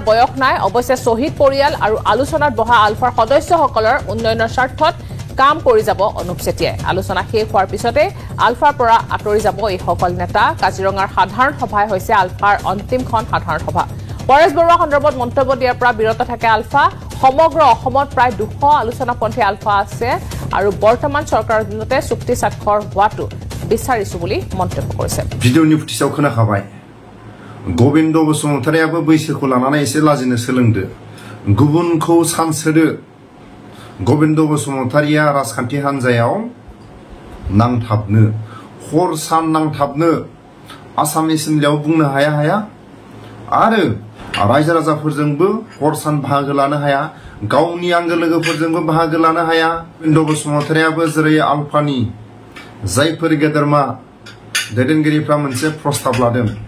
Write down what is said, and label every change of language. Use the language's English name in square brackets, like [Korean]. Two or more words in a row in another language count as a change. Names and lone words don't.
[Assamese] বয়স নাই অৱশ্যে শহীদ পৰিয়াল আৰু আলোচনাত বহা আলফাৰ সদস্যসকলৰ উন্নয়নৰ স্বাৰ্থত কাম কৰি যাব অনুপ চেতিয়াই আলোচনা শেষ হোৱাৰ পিছতে আলফাৰ পৰা আঁতৰি যাব এই সকল নেতা কাজিৰঙাৰ সাধাৰণ সভাই হৈছে আলফাৰ অন্তিমখন সাধাৰণ সভা পৰেশ বৰুৱা সন্দৰ্ভত মন্তব্য দিয়াৰ পৰা বিৰত থাকে আলফা সমগ্ৰ অসমত প্ৰায় 200 আলোচনাপন্থী আলফা আছে আৰু বৰ্তমান চৰকাৰৰ দিনতে চুক্তি স্বাক্ষৰ হোৱাটো বিচাৰিছো বুলি মন্তব্য কৰিছে [Bodo] ভিডিঅ'नि ফুটিसाव खोनाखाबाय गोविंद बसुमतारियाबो बैसोखौ लानानै एसे लाजिनो सोलोंदो गुबुनखौ सानसोदो गोविंद बसुमतारिया राजखान्थि हान्जायाव नांथाबनो हर सान नांथाबनो आसामनि सिमलायाव बुंनो हाया आरो रायजो राजाफोरजोंबो हर सान बाहागो लानो हाया गावनि आंगो लोगोफोरजोंबो बाहागो लानो हाया गोविंद बसुमतारियाबो जेरै आलफानि जायफोर गेदेरमा दैदेनगिरिफ्रा मोनसे प्रस्ताब लादों